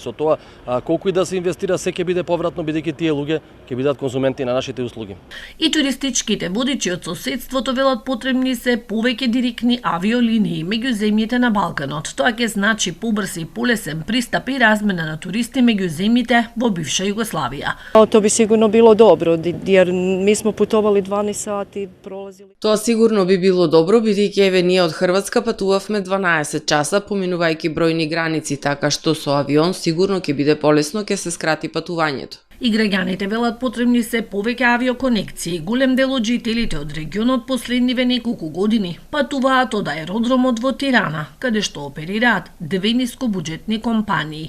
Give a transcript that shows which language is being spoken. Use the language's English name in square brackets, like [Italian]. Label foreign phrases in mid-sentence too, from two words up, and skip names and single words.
[Macedonian] Со тоа колку и да се инвестира, се ќе биде повратно, бидејќи тие луѓе ќе бидат конзументи на нашите услуги. И туристичките водичи од соседството велат потребни се повеќе директни авиолинии меѓу земјите на Балканот. Тоа ќе значи побрз и полесен пристап и размена на туристи меѓу земјите во бивша Југославија. [Croatian] To bi sigurno bilo dobro, jer mi smo putovali 12 sati, prolazili... [Macedonian] Тоа сигурно би било добро, бидејќи еве ние од Хрватска патувавме 12 часа, поминувајќи бројни граници, така што со авион сигурно ќе биде полесно, ќе се скрати патувањето. И граѓаните велат потребни се повеќе авиоконекции. Голем дел од жителите од регионот последниве неколку години патуваат од аеродромот во Тирана, каде што оперираат две нискобуџетни компании.